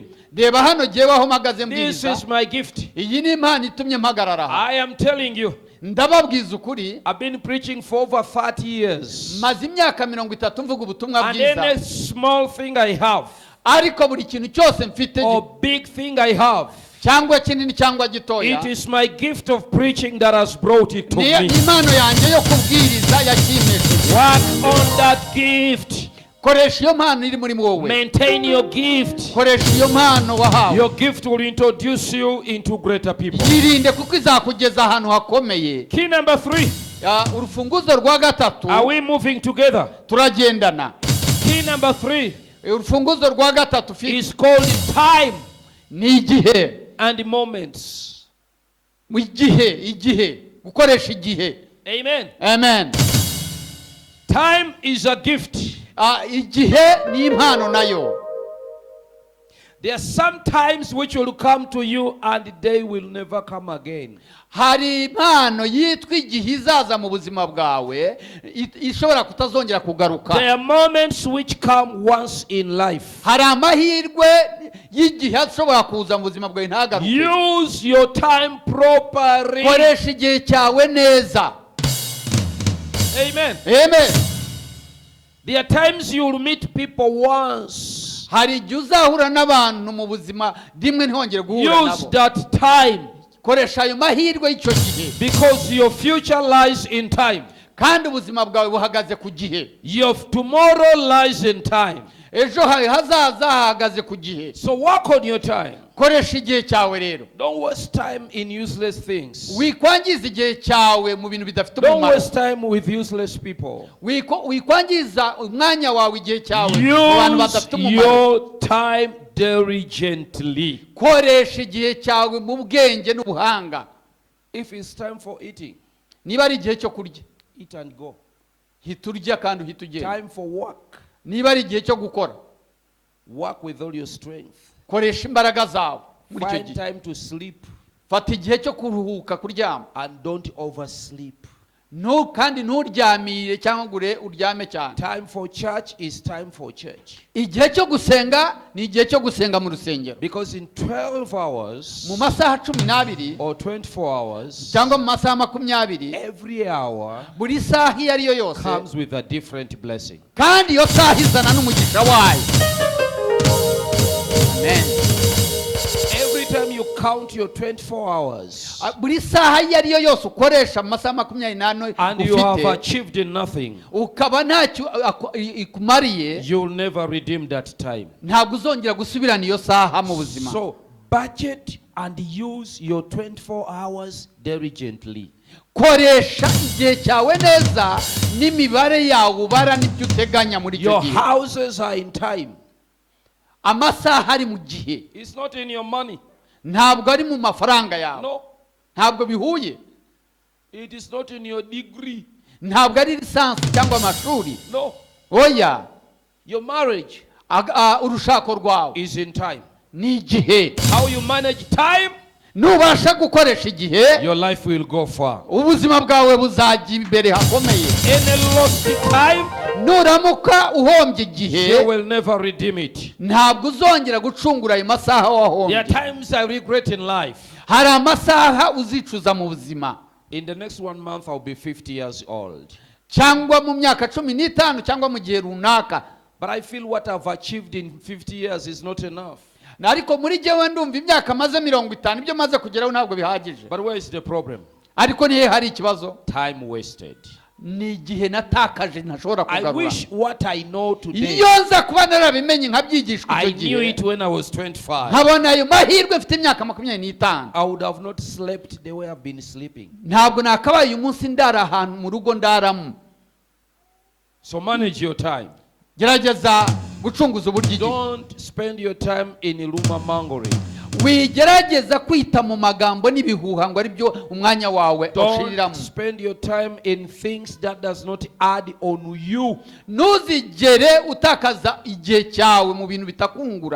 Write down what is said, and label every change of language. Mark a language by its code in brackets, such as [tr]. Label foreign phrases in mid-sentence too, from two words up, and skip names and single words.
[rw] Reba hano jyewe aho mpagaze mbwiriza. [en] This is my gift. [rw] Iyi ni impano itumye mpagarara. [en] I am telling you. [rw] Ndababwiza ukuri. [en] I've been preaching for over 30 years. [rw] Maze imyaka 30 mvuga ubutumwa bwiza. [en] And any small thing I have, [rw] ariko buri kintu cyose mfite, [en] or big thing I have, [rw] cyangwa kinini cyangwa gitoya, [en] it is my gift of preaching that has brought it to me. [rw] Impano yanjye yo kubwiriza yakimesheje. [en] Work on that gift. [rw] Koresha iyo mpano iri muri wowe. [en] Maintain your gift. [rw] Koresha iyo mpano wahawe. [en] Your gift will introduce you into greater people. [rw] Yirinde kuko izakugeza ahantu hakomeye. [en] Key number 3. [rw] Urufunguzo rwa gatatu. [en] Are we moving together? [rw] Turagendana. [en] Key number 3. [rw] Urufunguzo rwa gatatu [en] is called time. [rw] Ni igihe [en] and moments. [rw] Mu igihe gukoresha igihe. [en] Amen. Amen. Time is a gift. [rw] Igihe ni impano nayo. [en] There are some times which will come to you and they will never come again. [rw] Hari impano yitwa igihe izaza mu buzima bwawe ishobora kutazongera kugaruka. [en] There are moments which come once in life. [rw] Hari amahirwe y'igihe ashobora kuza mu buzima bwawe ntagaruke. [en] Use your time properly. [rw] Koresha igihe cyawe neza. [en] Amen. Amen. There are times you will meet people once. [rw] Hari igihe uzahura n'abantu mu buzima rimwe ntihongere guhura nabo. [en] Use that time. [rw] Koresha ayo mahirwe y'icyo gihe. [en] Because your future lies in time. [rw] Kandi ubuzima bwawe buhagaze ku gihe. [en] Your tomorrow lies in time. [rw] Ejo hazaza hahagaze ku gihe. [en] So work on your time. [rw] Koresha igihe cyawe rero. [en] Don't waste time in useless things. [rw] Wikwangiza igihe cyawe mu bintu bidafite umumaro. [en] Don't waste time with useless people. [rw] Wikwangiza umwanya wawe igihe cyawe mu bantu badafite umumaro. [en] Use your time diligently. [rw] Koresha igihe cyawe mu bwenge n'ubuhanga. [en] If it's time for eating, [rw] niba ari igihe cyo kurya, [en] eat and go. [rw] hita urya kandi uhita ugenda. [en] Time for work. [rw] Niba ari igihe cyo gukora, [en] work with all your strength. [rw] Koresha imbaraga zawe muri icyo gihe. [en] Find time to sleep. [rw] Fata igihe cyo kuruhuka, kuryama. [en] And don't oversleep. [rw] Kandi nturyamire cyangwa uryame cyane. [en] Time for church is time for church. [rw] Igihe cyo gusenga ni igihe cyo gusenga mu rusengero. [en] Because in 12 hours, [rw] mu masaha 12 [en] or 24 hours, [rw] cyangwa mu masaha 20, [en] every hour [rw] buri saha iyo ariyo yose [en] comes with a different blessing. [rw] Kandi iyo saha izana n'umugisha wayo. [en] Amen. Every time you count your 24 hours, [rw] buri saha iyo ariyo yose ukoresha mu masaha 24 [en] and you have achieved nothing, [rw] ukaba ntacyo ikumariye, [en] you will never redeem that time. [rw] Ntabwo uzongera gusubirana iyo saha mu buzima. [en] So budget and use your 24 hours diligently. [rw] Koresha igihe cyawe neza n'imibare yawe ubara n'ibyo uteganya muri icyo gihe. [en] Your houses are in time. [rw] Amasaha ari mu gihe. [en] It's not in your money. [rw] Ntabwo ari mu mafaranga yawe. [en] No. [rw] Ntabwo bihuye. [en] It is not in your degree. [rw] Ntabwo ari lisansi cyangwa amashuri. [en] No. [rw] Oya. [en] Your marriage [rw] urushako rwawe [en] is in time. [rw] Ni igihe. [en] How you manage time, [rw] nubasha gukoresha igihe, [en] your life will go far. [rw] Ubuzima bwawe buzajya imbere hakomeye. [en] Any lost time, [rw] nuramuka uhombye igihe, [en] you will never redeem it. [rw] Ntabwo uzongera gucungura ayo masaha wahombye. [en] There are times I regret in life. [rw] Hari amasaha uzicuza mu buzima. [en] In the next 1 month I'll be 50 years old. [rw] Cyangwa mu myaka 15 cyangwa mu gihe runaka. [en] But I feel what I've achieved in 50 years is not enough. [rw] Ariko muri jewe ndumva imyaka maze 50 ibyo maze kugeraho ntabwo bihagije. [en] But where is the problem? [rw] Ariko nihe hari ikibazo? [en] Time wasted. [rw] ni igihe natakaje ntashobora [en] I [rw] kugarura. [en] wish what I know today, [rw] Iyo nza kuba narabimenye nkabyigishwa [en] I [rw] icyo [en] knew [rw] gihe, [en] it when I was 25. [rw] nkabona ayo mahirwe mfite imyaka 25, [en] I would have not slept the way I've been sleeping. [rw] ntabwo nakabaye uyu munsi ndara ahantu mu rugo ndaramo. [en] So manage your time. [rw] Gerageza gucunguza uburyo igihe. [en] Don't spend your time in rumor mongering. [rw] Wigerageza kwita mu magambo n'ibihuha ngo ari byo umwanya wawe [en] Don't [rw] ushiriramo. [en] spend your time in things that does not add on you. [rw] Ntuzigere utakaza igihe cyawe mu bintu bitakungura.